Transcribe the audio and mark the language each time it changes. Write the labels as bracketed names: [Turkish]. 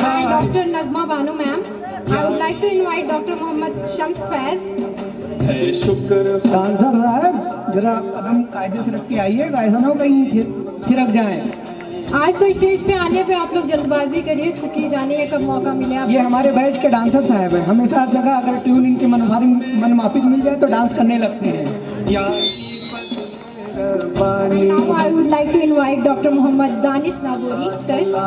[English] Dr. Nazma Bano ma'am, I would like to invite Dr. Mohammad Shams Faiz. [Hindi] शुक्र dancer साहब जरा कदम कायदे से रख के आइएगा, ऐसा ना हो कहीं थिरक जाए। आज तो स्टेज पे आने पे आप लोग जल्दबाजी करिए क्योंकि जानिए कब मौका मिले आप। ये हमारे बैच के डांसर साहब हैं, हमेशा हर जगह अगर ट्यून इनकी मनमाफिक मिल जाए तो डांस करने लगते हैं। [English] Now I would like to invite Dr. Mohammad Danis Nagori, sir.